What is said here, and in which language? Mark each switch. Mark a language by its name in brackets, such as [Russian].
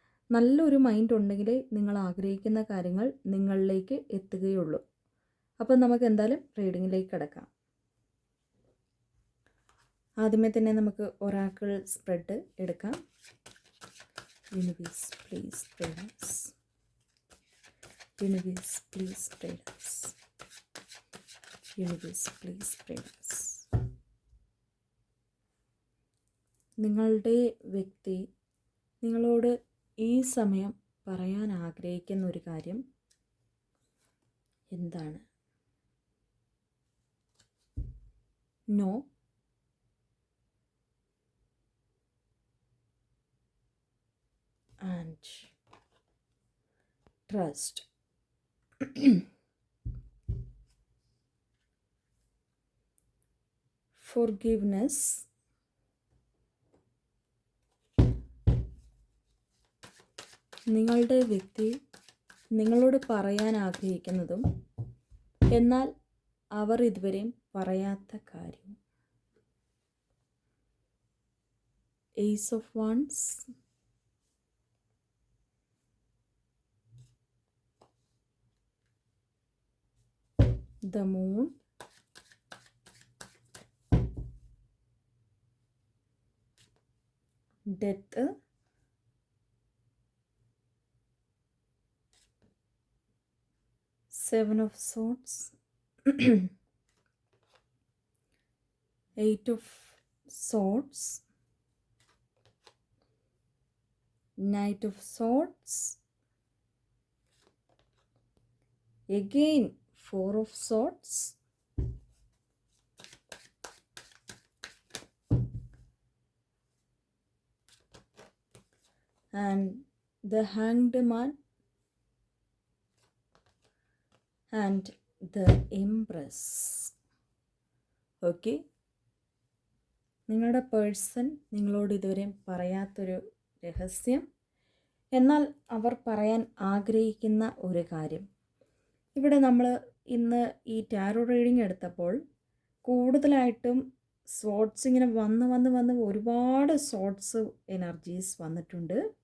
[Malayalam] നല്ലൊരു മൈൻഡ് ഉണ്ടെങ്കിൽ നിങ്ങൾ ആഗ്രഹിക്കുന്ന കാര്യങ്ങൾ നിങ്ങളിലേക്ക് എത്തുകയുള്ളൂ. അപ്പം നമുക്ക് എന്തായാലും റീഡിങ്ങിലേക്ക് കിടക്കാം. ആദ്യമേ തന്നെ നമുക്ക് ഒറാക്കിൾ സ്പ്രെഡ് എടുക്കാം. [English] Universe please guide us. Universe, please guide us. Universe, please guide us. [Malayalam] നിങ്ങളുടെ വ്യക്തി നിങ്ങളോട് ഈ സമയം പറയാൻ ആഗ്രഹിക്കുന്ന ഒരു കാര്യം എന്താണ്? [English] No, and trust. [Malayalam] Forgiveness, നിങ്ങളുടെ വ്യക്തി നിങ്ങളോട് പറയാൻ ആഗ്രഹിക്കുന്നതും എന്നാൽ അവർ ഇതുവരെയും പറയാത്ത കാര്യം. [English] Ace of Wands, the Moon, Death, Seven of Swords, Eight of Swords, Knight of Swords, again Four of Swords, and the Hanged Man and the Empress. [Malayalam] Okay, നിങ്ങളുടെ പേഴ്സൺ നിങ്ങളോട് ഇതുവരെ പറയാത്തൊരു രഹസ്യം, എന്നാൽ അവർ പറയാൻ ആഗ്രഹിക്കുന്ന ഒരു കാര്യം. ഇവിടെ നമ്മൾ ഇന്ന് ഈ ടാരോ റീഡിംഗ് എടുത്തപ്പോൾ കൂടുതലായിട്ടും സോട്ട്സ് ഇങ്ങനെ വന്ന് ഒരുപാട് സോട്ട്സ് എനർജീസ് വന്നിട്ടുണ്ട്.